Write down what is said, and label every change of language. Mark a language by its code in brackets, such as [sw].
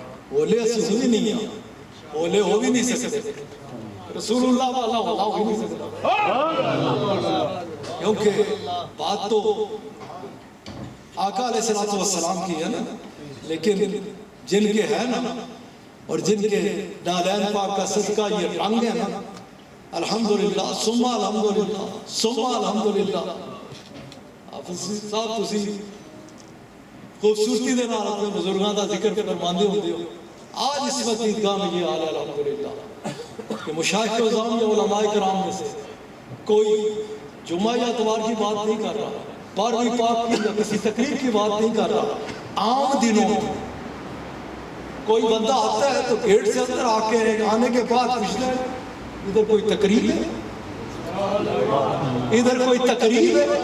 [ur] بولے ایسی ہوئی نہیں ہے، بولے ہو بھی نہیں سکتے، رسول اللہ والا ہو بھی نہیں سکتا، کیونکہ بات تو آقا علیہ السلام کی ہے نا، لیکن جن کے ہے نا اور جن کے نالین پاک کا صدقہ یہ رنگ ہے نا، الحمدللہ ثم الحمدللہ ثم الحمدللہ. [pa] حافظ صاحب تسی خوبصورتی دے نال اپنے بزرگاں دا ذکر فرماندے ہوندے ہو. [ur] آج اس وقت عیدگاہ میں یہ حال ہے الحمدللہ کہ مشائخ اعظام یا علماء کرام میں سے کوئی جمعہ یا اتوار کی بات نہیں کر رہا، 12ویں پاک کی یا کسی تقریب کی بات نہیں کر رہا. عام دنوں کوئی بندہ آتا ہے تو گیٹ سے اندر آ کے آنے کے بعد پوچھتا ہے ادھر کوئی تقریب ہے، ادھر کوئی تقریب ہے.